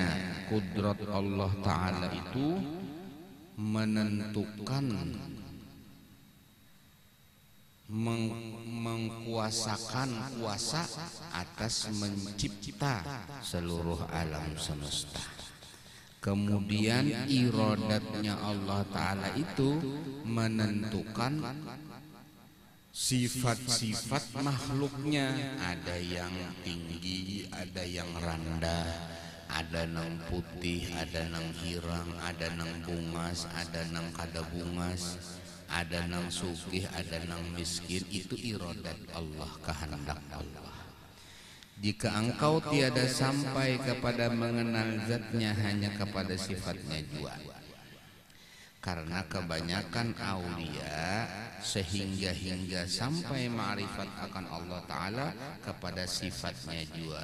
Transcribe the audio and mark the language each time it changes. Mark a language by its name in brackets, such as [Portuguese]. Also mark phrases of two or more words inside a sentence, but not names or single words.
[Indonesian] Kudrat Allah Ta'ala itu menentukan, mengkuasakan kuasa atas mencipta seluruh alam semesta. Kemudian iradatnya Allah Ta'ala itu menentukan sifat-sifat makhluknya. Ada yang tinggi, ada yang rendah, [Banjar] ada nang putih, ada nang hirang, ada nang bungas, ada nang kada bungas, ada nang sugih, ada nang miskin. [Indonesian] Itu iradat Allah, kehendak Allah. Jika engkau tiada sampai kepada mengenal zatnya, hanya kepada sifatnya jua. Karena kebanyakan aulia sehingga sampai ma'rifat akan Allah Ta'ala kepada sifatnya jua.